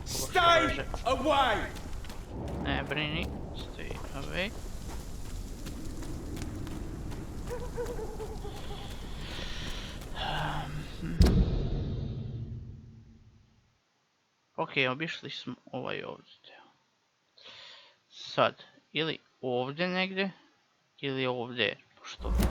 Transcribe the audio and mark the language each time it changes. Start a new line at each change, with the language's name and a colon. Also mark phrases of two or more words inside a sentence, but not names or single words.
English: Stay away!
Bosnian: Ne brini,
English: stay away.
Bosnian: Okej, obišli smo ovaj ovdje. Sad, ili ovdje negdje, ili ovdje, pošto...